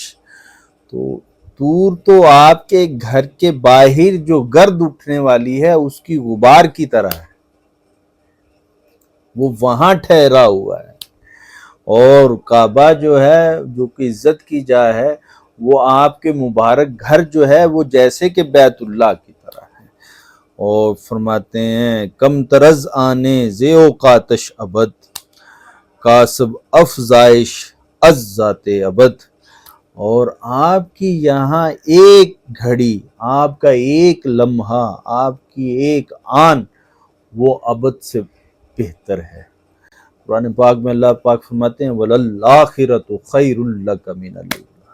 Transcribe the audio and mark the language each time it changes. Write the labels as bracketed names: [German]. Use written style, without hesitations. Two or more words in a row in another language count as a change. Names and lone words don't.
[Urdu] تو طور تو آپ کے گھر کے باہر جو گرد اٹھنے والی ہے اس کی غبار کی طرح ہے، وہ وہاں ٹھہرا ہوا ہے. اور کعبہ جو ہے، جو کہ عزت کی جا ہے، وہ آپ کے مبارک گھر جو ہے وہ جیسے کہ بیت اللہ کی طرح ہے. اور فرماتے ہیں، [Persian] کم طرز آنے زی اوقاتش ابد، کاسب افزائش از ذات ابد. [Urdu] اور آپ کی یہاں ایک گھڑی، آپ کا ایک لمحہ، آپ کی ایک آن وہ ابد سے بہتر ہے. قرآن پاک میں اللہ پاک فرماتے ہیں، [Arabic] وَلَلْآخِرَةُ خَيْرٌ لَكَ مِنَ الْأُولَىٰ.